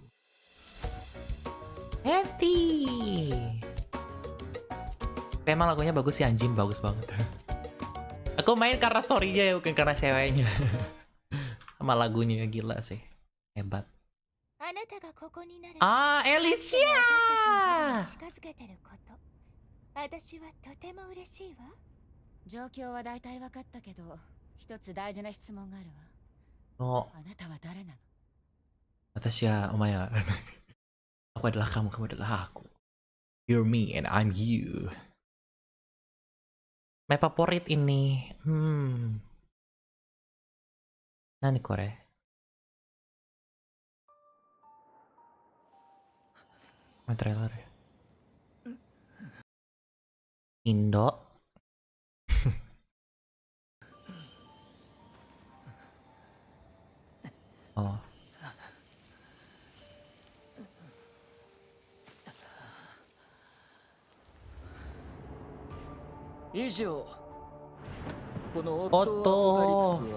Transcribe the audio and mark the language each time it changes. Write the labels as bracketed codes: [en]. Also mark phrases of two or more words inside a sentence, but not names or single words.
[en] Happy. [id] Emang lagunya bagus sih anjing, bagus banget. Aku main karena story-nya ya, bukan karena ceweknya. Sama lagunya gila sih, hebat. Alicia. [ja] 状況は大体分かったけど、一つ大事な質問があるのわ。あなたは誰なの？私 ya, Omaya. [id] Aku adalah kamu, kamu adalah aku. [en] You're me and I'm you. [id] Map favorit ini. [ja] 何これ? [id] Main trailer ya? Indo. Oh. Otto.